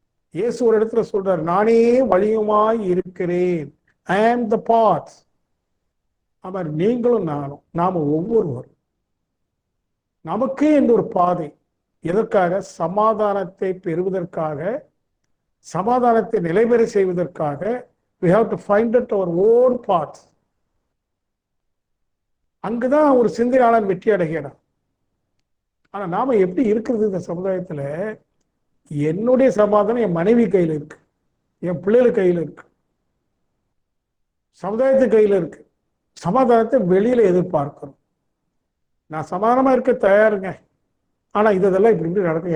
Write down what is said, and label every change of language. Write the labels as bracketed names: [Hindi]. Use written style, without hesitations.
[Tamil] இயேசு ஒரு இடத்துல சொல்றார், நானே வழியுமாய் இருக்கிறேன். [English] I am the path. [Tamil] அவர் நீங்களும் நானும், நாம ஒவ்வொருவரும் நமக்கு என்ற ஒரு பாதை. எதற்காக? சமாதானத்தை பெறுவதற்காக, சமாதானத்தை நிலைபெற செய்வதற்காக. [English] We have to find out our own path. [Tamil] அங்குதான் ஒரு சிந்தனையாளன் வெற்றி அடைகிறான். ஆனா நாம எப்படி இருக்கிறது இந்த சமுதாயத்துல? என்னுடைய சமாதானம் என் மனைவி கையில இருக்கு, என் பிள்ளைகள் கையில இருக்கு, சமுதாயத்து கையில இருக்கு. சமாதானத்தை வெளியில எதிர்பார்க்கிறோம். நான் சமாதானமா இருக்க தயாருங்க, ஆனா இதெல்லாம் இப்படி இப்படி நடக்கும்.